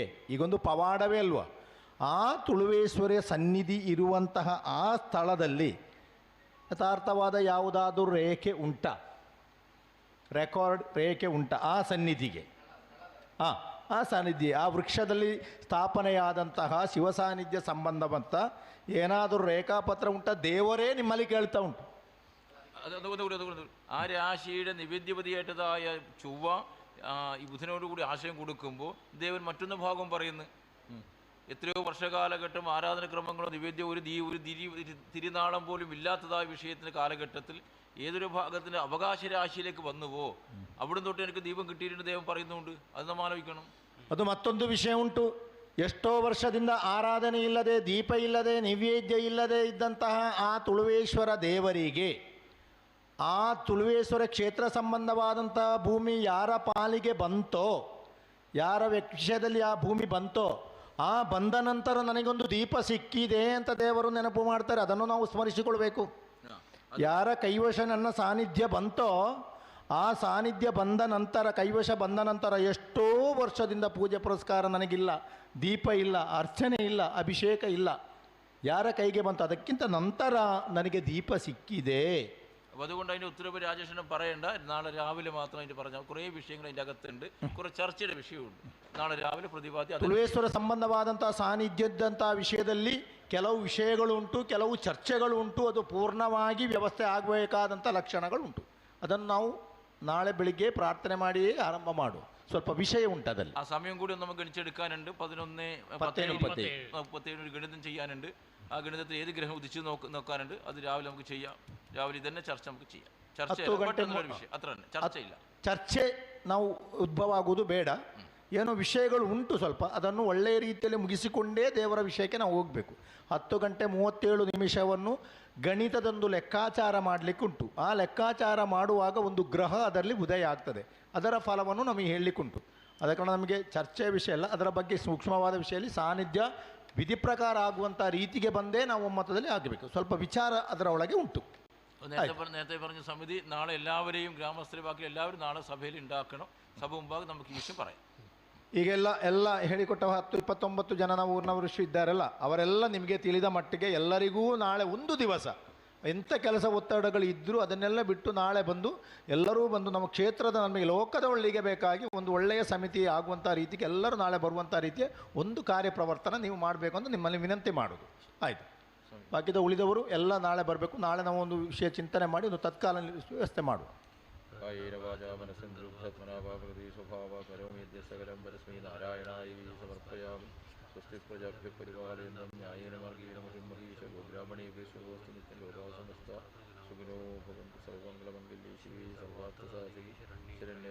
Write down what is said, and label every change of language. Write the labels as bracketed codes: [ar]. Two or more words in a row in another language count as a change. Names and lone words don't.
[kn] ಈಗೊಂದು ಪವಾಡವೇ ಅಲ್ವಾ, ಆ ತುಳುವೇಶ್ವರ ಸನ್ನಿಧಿ ಇರುವಂತಹ ಆ ಸ್ಥಳದಲ್ಲಿ ಯಥಾರ್ಥವಾದ ಯಾವುದಾದರೂ ರೇಖೆ ಉಂಟಾ, ರೆಕಾರ್ಡ್ ರೇಖೆ ಉಂಟಾ ಆ ಸನ್ನಿಧಿಗೆ? ಆ ಸಾನ್ನಿಧ್ಯ, ಆ ವೃಕ್ಷದಲ್ಲಿ ಸ್ಥಾಪನೆಯಾದಂತಹ ಶಿವ ಸಾನ್ನಿಧ್ಯ ಸಂಬಂಧವಂತ ಏನಾದರೂ ರೇಖಾಪತ್ರ ಉಂಟಾ? ದೇವರೇ ನಿಮ್ಮಲ್ಲಿ ಕೇಳ್ತಾ ಉಂಟು. [ml] ആ രാശിയുടെ നിവേദ്യപതിയായിട്ടതായ ചൊവ്വ ഈ ബുധനോടുകൂടി ആശയം കൊടുക്കുമ്പോൾ ദേവൻ മറ്റൊന്ന് ഭാഗം പറയുന്നു. എത്രയോ വർഷകാലഘട്ടം ആരാധനക്രമങ്ങളോ നിവേദ്യം ഒരു തിരുനാളം പോലും ഇല്ലാത്തതായ വിഷയത്തിൻ്റെ കാലഘട്ടത്തിൽ ഏതൊരു ഭാഗത്തിൻ്റെ അവകാശ രാശിയിലേക്ക് വന്നുവോ അവിടെ തൊട്ട് എനിക്ക് ദീപം കിട്ടിയിട്ടുണ്ട് ദേവൻ പറയുന്നുണ്ട്. അത് നമ്മൾ ആലോചിക്കണം. [kn] ಅದು ಮತ್ತೊಂದು ವಿಷಯ ಉಂಟು. ಎಷ್ಟೋ ವರ್ಷದಿಂದ ಆರಾಧನೆ ಇಲ್ಲದೆ, ದೀಪ ಇಲ್ಲದೆ, ನೈವೇದ್ಯ ಇಲ್ಲದೆ ಇದ್ದಂತಹ ಆ ತುಳುವೇಶ್ವರ ದೇವರಿಗೆ, ಆ ತುಳುವೇಶ್ವರ ಕ್ಷೇತ್ರ ಸಂಬಂಧವಾದಂತಹ ಭೂಮಿ ಯಾರ ಪಾಲಿಗೆ ಬಂತೋ, ಯಾರ ವಿಷಯದಲ್ಲಿ ಆ ಭೂಮಿ ಬಂತೋ, ಆ ಬಂದ ನಂತರ ನನಗೊಂದು ದೀಪ ಸಿಕ್ಕಿದೆ ಅಂತ ದೇವರು ನೆನಪು ಮಾಡ್ತಾರೆ. ಅದನ್ನು ನಾವು ಸ್ಮರಿಸಿಕೊಳ್ಬೇಕು. ಯಾರ ಕೈವಶ ನನ್ನ ಸಾನ್ನಿಧ್ಯ ಬಂತೋ, ಆ ಸಾನ್ನಿಧ್ಯ ಬಂದ ನಂತರ, ಕೈವಶ ಬಂದ ನಂತರ ಎಷ್ಟೋ ವರ್ಷದಿಂದ ಪೂಜೆ ಪುರಸ್ಕಾರ ನನಗಿಲ್ಲ, ದೀಪ ಇಲ್ಲ, ಅರ್ಚನೆ ಇಲ್ಲ, ಅಭಿಷೇಕ ಇಲ್ಲ, ಯಾರ ಕೈಗೆ ಬಂತು ಅದಕ್ಕಿಂತ ನಂತರ ನನಗೆ ದೀಪ ಸಿಕ್ಕಿದೆ. [ml] അതുകൊണ്ട് അതിൻ്റെ ഉത്തരവ് രാജേഷനും പറയണ്ട. നാളെ രാവിലെ മാത്രം അതിൻ്റെ പറഞ്ഞാൽ കുറേ വിഷയങ്ങൾ അതിൻ്റെ അകത്തുണ്ട്, കുറേ ചർച്ചയുടെ വിഷയമുണ്ട്. നാളെ രാവിലെ പ്രതിപാദ്യ [kn] ತುಳುವೇಶ್ವರ ಸಂಬಂಧವಾದಂಥ ಸಾನ್ನಿಧ್ಯದಂಥ ವಿಷಯದಲ್ಲಿ ಕೆಲವು ವಿಷಯಗಳು ಉಂಟು, ಕೆಲವು ಚರ್ಚೆಗಳು ಉಂಟು. ಅದು ಪೂರ್ಣವಾಗಿ ವ್ಯವಸ್ಥೆ ಆಗಬೇಕಾದಂಥ ಲಕ್ಷಣಗಳುಂಟು. ಅದನ್ನು ನಾವು ನಾಳೆ ಬೆಳಿಗ್ಗೆ ಪ್ರಾರ್ಥನೆ ಮಾಡಿಯೇ ಆರಂಭ ಮಾಡುವ. ಸ್ವಲ್ಪ ವಿಷಯ ಉಂಟು ಅದರಲ್ಲಿ. [ml] ആ സമയം കൂടി ഒന്ന് നമുക്ക് ഗണിച്ചെടുക്കാനുണ്ട്. 11:37 ഗണിതം ചെയ്യാനുണ്ട്. ആ ഗണിതത്തിൽ ഏത് ഗ്രഹം ഉദിച്ച് നോക്കാനുണ്ട്. അത് രാവിലെ നമുക്ക് ചെയ്യാം. രാവിലെ തന്നെ ചർച്ച നമുക്ക് ചെയ്യാം. ചർച്ച വിഷയം അത്ര തന്നെ, ചർച്ചയില്ല. [kn] ಚರ್ಚೆ ನಾವು ಉದ್ಭವ ಆಗುವುದು ಬೇಡ. ಏನೋ ವಿಷಯಗಳು ಉಂಟು ಸ್ವಲ್ಪ, ಅದನ್ನು ಒಳ್ಳೆಯ ರೀತಿಯಲ್ಲಿ ಮುಗಿಸಿಕೊಂಡೇ ದೇವರ ವಿಷಯಕ್ಕೆ ನಾವು ಹೋಗಬೇಕು. 10:37 ಗಣಿತದೊಂದು ಲೆಕ್ಕಾಚಾರ ಮಾಡಲಿಕ್ಕೆ ಉಂಟು. ಆ ಲೆಕ್ಕಾಚಾರ ಮಾಡುವಾಗ ಒಂದು ಗ್ರಹ ಅದರಲ್ಲಿ ಉದಯ ಆಗ್ತದೆ. ಅದರ ಫಲವನ್ನು ನಮಗೆ ಹೇಳಲಿಕ್ಕುಂಟು. ಅದ ಕಾರಣ ನಮಗೆ ಚರ್ಚೆಯ ವಿಷಯ ಅಲ್ಲ, ಅದರ ಬಗ್ಗೆ ಸೂಕ್ಷ್ಮವಾದ ವಿಷಯದಲ್ಲಿ ಸಾನ್ನಿಧ್ಯ ವಿಧಿ ಪ್ರಕಾರ ಆಗುವಂಥ ರೀತಿಗೆ ಬಂದೇ ನಾವು ಒಮ್ಮತದಲ್ಲಿ ಆಗಬೇಕು. ಸ್ವಲ್ಪ ವಿಚಾರ ಅದರ ಒಳಗೆ ಉಂಟು. [ml] നേരത്തെ പറഞ്ഞ സമിതി നാളെ എല്ലാവരെയും ഗ്രാമസ്ഥരെ ബാക്കി എല്ലാവരും നാളെ സഭയിൽ ഉണ്ടാക്കണം. സഭ മുമ്പാകെ നമുക്ക് ഈ വിഷയം പറയാം. [kn] ಎಲ್ಲ ಹೇಳಿಕೊಟ್ಟ 10-29 ಜನ ನಾವು ಊರಿನವರು ಇದ್ದಾರಲ್ಲ, ಅವರೆಲ್ಲ ನಿಮಗೆ ತಿಳಿದ ಮಟ್ಟಿಗೆ ಎಲ್ಲರಿಗೂ ನಾಳೆ ಒಂದು ದಿವಸ ಎಂಥ ಕೆಲಸ ಒತ್ತಡಗಳು ಇದ್ದರೂ ಅದನ್ನೆಲ್ಲ ಬಿಟ್ಟು ನಾಳೆ ಬಂದು ಎಲ್ಲರೂ ಬಂದು ನಮ್ಮ ಕ್ಷೇತ್ರದ ನಮಗೆ ಲೋಕದ ಒಳ್ಳೆಗೆ ಬೇಕಾಗಿ ಒಂದು ಒಳ್ಳೆಯ ಸಮಿತಿ ಆಗುವಂಥ ರೀತಿಗೆ ಎಲ್ಲರೂ ನಾಳೆ ಬರುವಂಥ ರೀತಿಯ ಒಂದು ಕಾರ್ಯಪ್ರವರ್ತನ ನೀವು ಮಾಡಬೇಕು ಅಂತ ನಿಮ್ಮಲ್ಲಿ ವಿನಂತಿ ಮಾಡೋದು. ಆಯಿತು. ಬಾಕಿದ ಉಳಿದವರು ಎಲ್ಲ ನಾಳೆ ಬರಬೇಕು. ನಾಳೆ ನಾವು ಒಂದು ವಿಷಯ ಚಿಂತನೆ ಮಾಡಿ ಒಂದು ತತ್ಕಾಲ ವ್ಯವಸ್ಥೆ ಮಾಡುವ. [sa] കായേന വാചാ മനസ്സേന്ദ്രിയത്മനാഭാകൃതി സ്വഭാവ കരോമി സകലം പരസ്മൈ നാരായണായ സമർപ്പയാമി. സ്വസ്തി പ്രജാഭ്യ പരിപാലനം ന്യായേന മാർഗേണ മഹിമഹീശ ഗോബ്രാഹ്മണേഭ്യസ്വസ്തു നിത്യം ലോകാസമസ്ത സുഖിനോ ഭവന്തു സർവമംഗളമംഗല്യേ ശിവേ സർവാർത്ഥസാധികേ